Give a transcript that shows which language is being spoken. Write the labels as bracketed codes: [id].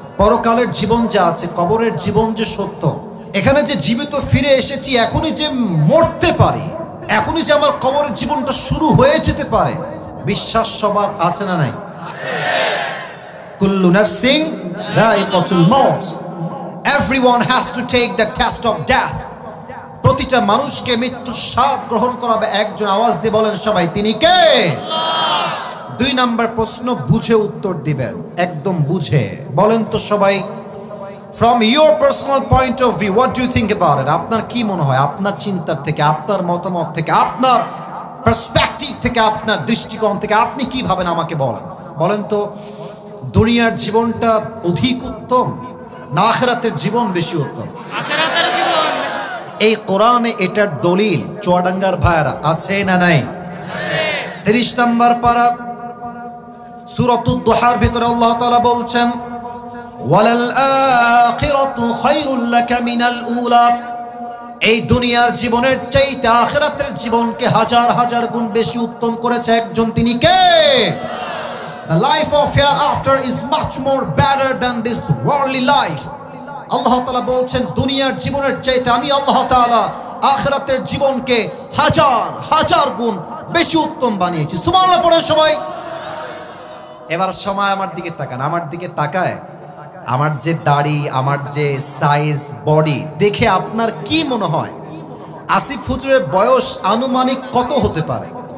[bn] পরকালের জীবন যা আছে, কবরের জীবন যে সত্য, এখানে যে জীবিত ফিরে এসেছি, এখনই যে মরতে পারি, এখনই যে আমার কবরের জীবনটা শুরু হয়ে যেতে পারে, বিশ্বাস সবার আছে না নাই? [ar] কুল্লু নাফসিন যায়িকাতুল মাউত, [en] Everyone has to take the test of death. [bn] প্রতিটা মানুষকে মৃত্যুর স্বাদ গ্রহণ করাবে একজন। আওয়াজ দিয়ে বলেন সবাই, তিনি কে? আল্লাহ। দুই নাম্বার প্রশ্ন, বুঝে উত্তর দিবেন, একদম বুঝে বলেন তো সবাই, [en] from your personal point of view, what do you think about it? [bn] আপনার কি মনে হয়, আপনার চিন্তার থেকে, আপনার মতামত থেকে, আপনার পার্সপেক্টিভ থেকে, আপনার দৃষ্টিকোণ থেকে আপনি কি ভাবেন আমাকে বলেন। বলেন তো, দুনিয়ার জীবনটা অধিক উত্তম না আখিরাতের জীবন বেশি উত্তম? আখিরাতের জীবন। এই কোরআনে এটার দলিল চুয়াডাঙ্গার ভাইরা আছে না নাই? 30 নম্বর পারা সূরাতুদ দুহার ভিতরে আল্লাহ তাআলা বলছেন, [ar] ওয়ালাল আখিরাতু খায়রুল লাকা মিনাল উলা। [bn] এই দুনিয়ার জীবনের চাইতে আখিরাতের জীবনকে হাজার হাজার গুণ বেশি উত্তম করেছে একজন, তিনি কে? [en] The life of hereafter is much more better than this worldly life. [bn] আল্লাহ তাআলা বলছেন, দুনিয়ার জীবনের চাইতে আমি আল্লাহ তাআলা আখিরাতের জীবনকে হাজার হাজার গুণ বেশি উত্তম বানিয়েছি। সুবহানাল্লাহ পড়ে সবাই। এবার সময় আমার দিকে তাকান, আমার দিকে তাকায় আমার যে দাড়ি, আমার যে সাইজ, বডি দেখে আপনার কি মনে হয় আসিফ হুজুরের বয়স আনুমানিক কত হতে পারে?